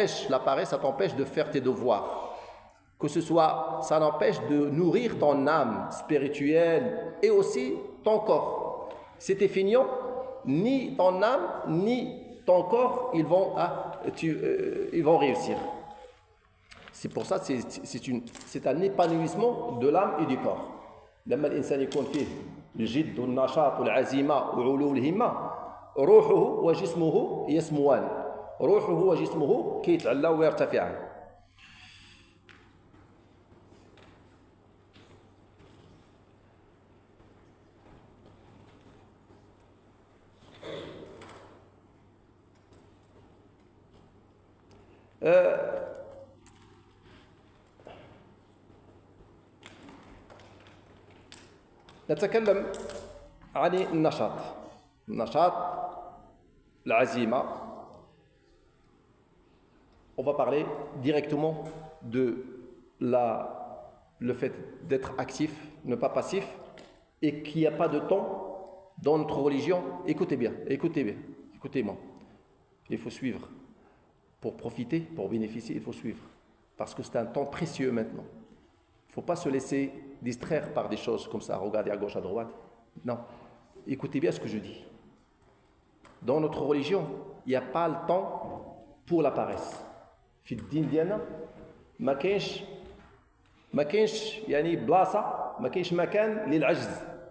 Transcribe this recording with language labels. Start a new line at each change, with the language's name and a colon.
French: La paresse, ça t'empêche de faire tes devoirs. Ça n'empêche de nourrir ton âme spirituelle et aussi ton corps. Si tu es feignant, ni ton âme, ni ton corps, ils vont réussir. C'est pour ça, c'est un épanouissement de l'âme et du corps.
Arabic: لما الإنسان يكون فيه الجد والنشاط والعزيمة وعلو الهمة روحه وجسمه يسموان روحه وجسمه كيتعلى ويرتفعان. نتكلم عن النشاط العزيمة.
French: On va parler directement de le fait d'être actif, ne pas passif, et qu'il n'y a pas de temps dans notre religion. Écoutez-moi. Il faut suivre. Pour profiter, pour bénéficier, il faut suivre. Parce que c'est un temps précieux maintenant. Il ne faut pas se laisser distraire par des choses comme ça, regarder à gauche, à droite. Non. Écoutez bien ce que je dis. Dans notre religion, il n'y a pas le temps pour la paresse.
Arabic: في الدين ديالنا ما كاينش يعني بلاصه ما كاينش مكان للعجز.